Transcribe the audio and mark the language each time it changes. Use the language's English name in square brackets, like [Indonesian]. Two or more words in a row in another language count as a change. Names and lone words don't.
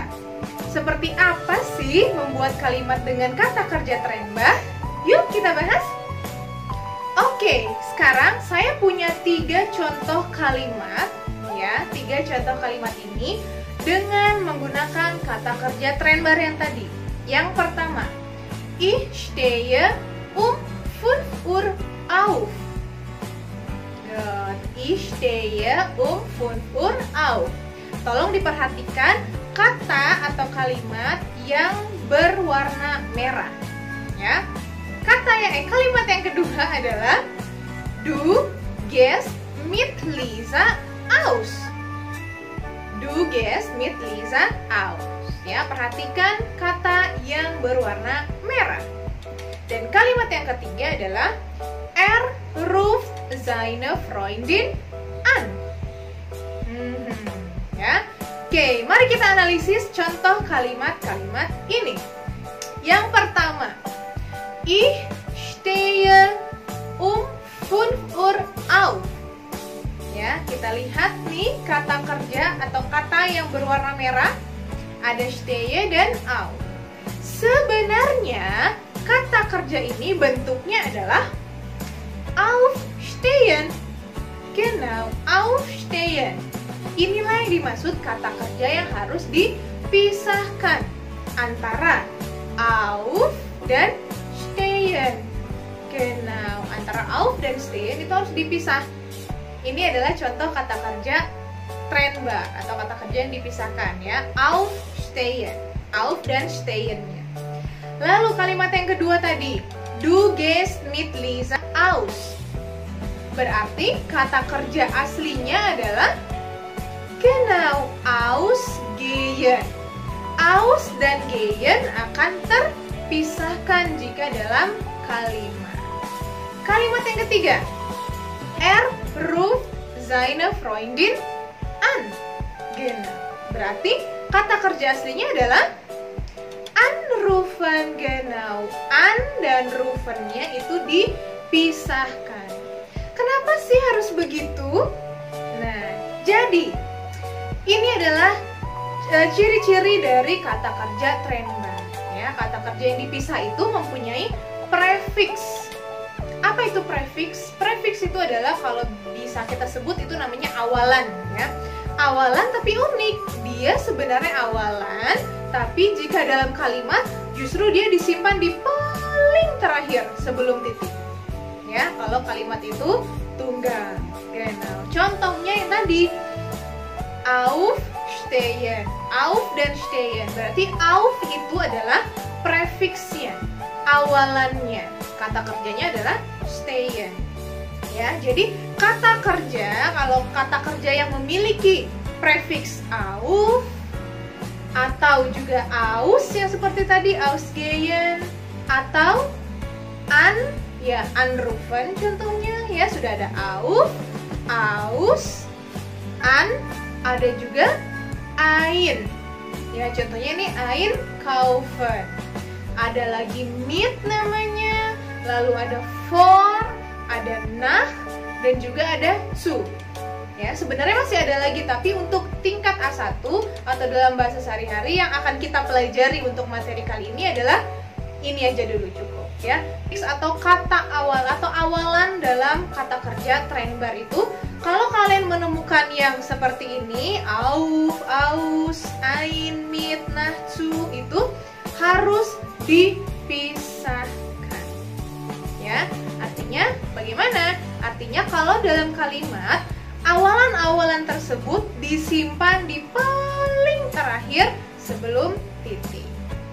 [Indonesian] Seperti apa sih membuat kalimat dengan kata kerja trennbare? Yuk kita bahas. Oke, sekarang saya punya 3 contoh kalimat ya, 3 contoh kalimat ini dengan menggunakan kata kerja trennbare yang tadi. Yang pertama, [German] ich stehe um 5 Uhr auf. Ich stehe um 5 Uhr auf. [Indonesian] Tolong diperhatikan kata atau kalimat yang berwarna merah. Ya. Kalimat yang kedua adalah [German] Du gehst mit Lisa aus. Du gehst mit Lisa aus. [Indonesian] Ya, perhatikan kata yang berwarna merah. Dan kalimat yang ketiga adalah [German] Er ruft seine Freundin an. [Indonesian] Ya. Oke, mari kita analisis contoh kalimat-kalimat ini. Yang pertama, [German] Ich stehe um 5 Uhr auf. [Indonesian] Ya, kita lihat nih kata kerja atau kata yang berwarna merah. Ada stehe dan auf. Sebenarnya kata kerja ini bentuknya adalah aufstehen. [German] Genau, aufstehen. [Indonesian] Inilah yang dimaksud kata kerja yang harus dipisahkan antara auf dan stehen. Genau, antara auf dan stehen itu harus dipisah. Ini adalah contoh kata kerja trennbare atau kata kerja yang dipisahkan ya, aufstehen, auf dan stehennya. Lalu kalimat yang kedua tadi, [German] Du gehst mit Lisa aus. [Indonesian] Berarti kata kerja aslinya adalah [German] genau, ausgehen. [Indonesian] Aus dan gehen akan terpisahkan jika dalam kalimat. Kalimat yang ketiga, [German] Er ruft seine Freundin an. Genau. [Indonesian] Berarti kata kerja aslinya adalah anrufen. [German] Genau. [Indonesian] An dan rufennya itu dipisahkan. Kenapa sih harus begitu? Nah, jadi ini adalah ciri-ciri dari kata kerja trennbare. Ya, kata kerja yang dipisah itu mempunyai prefix. Apa itu prefix? Prefix itu adalah kalau bisa kita sebut itu namanya awalan ya. Awalan tapi unik. Dia sebenarnya awalan, tapi jika dalam kalimat justru dia disimpan di paling terakhir sebelum titik. Ya, kalau kalimat itu tunggal. Genau. Contohnya yang tadi aufstehen. Auf dan stehen. Berarti auf itu adalah prefixnya, awalannya. Kata kerjanya adalah stehen. Ya, jadi kata kerja, kalau kata kerja yang memiliki prefix auf atau juga aus yang seperti tadi ausgehen atau an, ya anrufen contohnya ya, sudah ada [German] auf, aus, an, [Indonesian] ada juga ein. Ya, contohnya ini einkaufen. Ada lagi mit namanya, lalu ada for, ada nach, dan juga ada zu. Ya, sebenarnya masih ada lagi, tapi untuk tingkat A1 atau dalam bahasa sehari-hari yang akan kita pelajari untuk materi kali ini adalah ini aja dulu cukup ya. Atau kata awal atau awalan dalam kata kerja trennbare itu, kalau kalian menemukan yang seperti ini, [German] auf, aus, ein, mit, nach, zu, [Indonesian] itu harus dipisahkan. Ya, artinya bagaimana? Artinya kalau dalam kalimat awalan-awalan tersebut disimpan di paling terakhir sebelum titik.